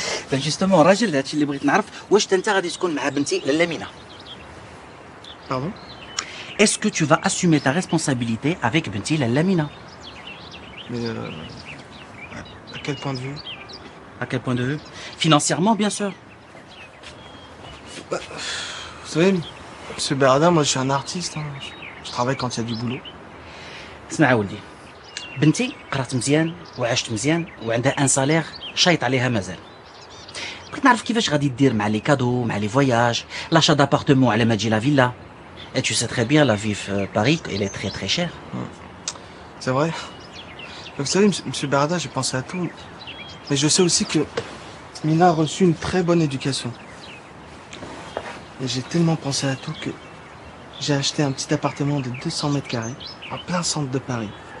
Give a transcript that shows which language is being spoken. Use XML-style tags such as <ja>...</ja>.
<ar>فان جوستومون راجل، هادشي اللي بغيت نعرف، واش انت غادي تكون مع بنتي لاله مينا؟</ar> <fr>Pardon? Est-ce que tu vas assumer ta responsabilité avec</fr> <ar>بنتي</ar> <fr>لاله مينا؟ Mais à quel point de vue? À quel point de vue? Financièrement, bien sûr. Bah, vous savez, monsieur Berada, moi je suis un artiste. Hein. Je travaille quand il y a du boulot.</fr> <ar>اسمع يا ولدي، بنتي قرات مزيان وعاشت مزيان وعندها ان سالير شايط عليها مازال. بغيت نعرف كيفاش غادي دير مع لي كادو، مع لي فواياج، لاشا دابارتمون على ما تجي لا فيلا.</ar> <fr>Et tu sais très bien, la vie à Paris, elle est très très chère. C'est vrai. Vous savez, monsieur Berada, j'ai pensé à tout. Mais je sais aussi que Mina a reçu une très bonne éducation. Et j'ai tellement pensé à tout que j'ai acheté un petit appartement de 200 mètres carrés, en plein centre de Paris.</fr>